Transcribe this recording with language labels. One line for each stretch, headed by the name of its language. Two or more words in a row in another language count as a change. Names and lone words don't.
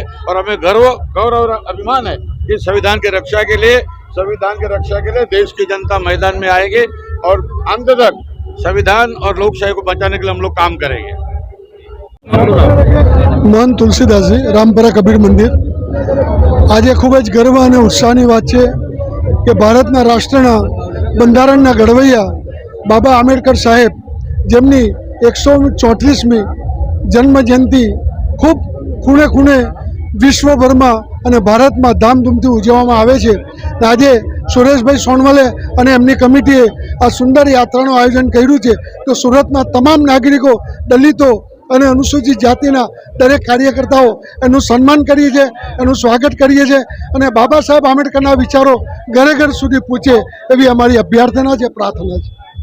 Hindi: और हमें गौरव और अभिमान है कि संविधान की रक्षा के लिए देश की जनता मैदान में आएगी और अंत तक संविधान और लोकशाही को बचाने के लिए हम लोग काम करेंगे। महंत तुलसीदास जी, रामपुरा कबीर मंदिर।
Gujarati: આજ ખૂબ જ ગર્વ ઔર ઉત્સાહની
Hindi: बात है कि
Gujarati: ભારતના રાષ્ટ્રના બંધારણના ઘડવૈયા બાબા આંબેડકર સાહેબ જેમની 134મી જન્મ જયંતી ખૂબ ખૂણે ખૂણે
Hindi: विश्वभर में भारत में
Gujarati: ધામધૂમથી ઉજવવામાં આવે છે। આજ સુરેશભાઈ સોનવલે ઔર એમની કમિટીએ આ સુંદર યાત્રાનું આયોજન કર્યું છે। તો સૂરતના તમામ નાગરિકો, દલિતો ઔર અનુસૂચિત જાતિના દરેક કાર્યકર્તાઓ એનુ સન્માન કરીએ છે, એનુ સ્વાગત કરીએ છે ઔર બાબા સાહેબ આંબેડકરના વિચારો ઘરે ઘર સુધી પહુંચે એવી અમારી અભ્યર્થના છે, પ્રાર્થના છે।